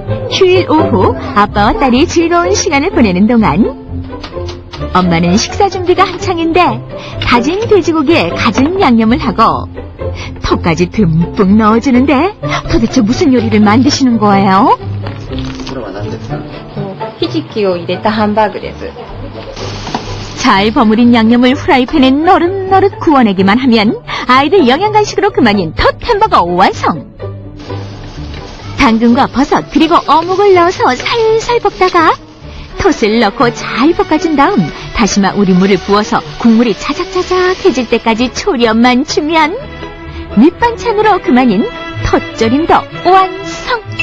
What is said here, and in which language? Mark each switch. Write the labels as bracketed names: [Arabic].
[Korean] 휴일 오후 아빠와 딸이 즐거운 시간을 보내는 동안 엄마는 식사 준비가 한창인데 다진 돼지고기에 갖은 양념을 하고 톳까지 듬뿍 넣어주는데 도대체 무슨 요리를 만드시는 거예요? [Japanese] ひじきを入れたハンバーグです。 [Korean] 잘 버무린 양념을 후라이팬에 노릇노릇 구워내기만 하면 아이들 영양 간식으로 그만인 톳 햄버거 완성! 당근과 버섯 그리고 어묵을 넣어서 살살 볶다가 톳을 넣고 잘 볶아준 다음 다시마 우린물을 부어서 국물이 자작자작해질 때까지 초련만 주면 밑반찬으로 그만인 톳조림도 완성!